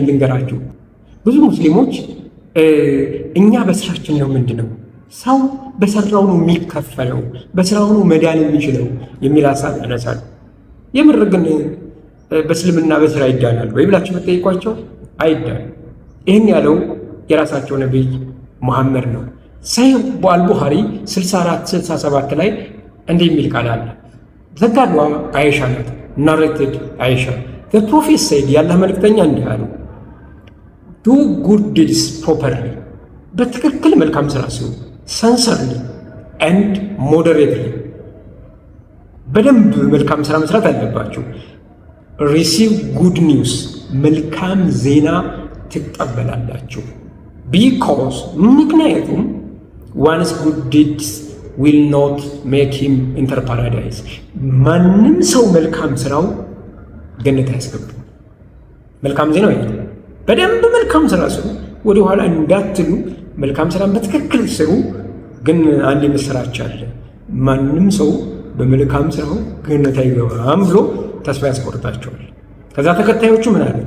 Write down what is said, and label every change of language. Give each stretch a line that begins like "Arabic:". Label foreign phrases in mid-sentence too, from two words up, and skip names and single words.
Amharic: ልንገራችሁ፣ ብዙ ሙስሊሞች እኛ በስራችን ነው ምንድነው ሰው በሰራው ነው የሚከፈለው፣ በስራው ነው መዳን የሚችለው የሚል ሀሳብ ያነሳሉ። የምር ግን በእስልምና በስራ ይዳናል ወይ ብላችሁ ብትጠይቋቸው አይዳን። ይህን ያለው የራሳቸው ነቢይ ሙሐመድ ነው። ሰሂህ አልቡኻሪ 64-67 ላይ እንዲህ የሚል ቃል አለ። ዘጋዷ አይሻ ናት። ናሬትድ አይሻ
English: the prophet said
Amharic: ያላህ መልእክተኛ እንዲህ አሉ፣
English: do good deeds properly
Amharic: በትክክል መልካም ስራ ሲሆን
English: sincerely and moderately
Amharic: በደንብ መልካም ስራ መስራት አለባችሁ። receive
English: good news
Amharic: መልካም ዜና ትቀበላላችሁ።
English: because ምክንያቱም one's good deeds will not make him enter paradise
Amharic: ማንም ሰው መልካም ስራው ገነት አያስገባም። መልካም ዜናው ይሄ በደንብ መልካም ስራ ስሩ፣ ወደ ኋላ እንዳትሉ፣ መልካም ስራን በትክክል ስሩ። ግን አንድ ምስራች አለ፣ ማንም ሰው በመልካም ስራው ገነት አይገባም ብሎ ተስፋ ያስቆርጣቸዋል። ከዛ ተከታዮቹ ምን አሉት?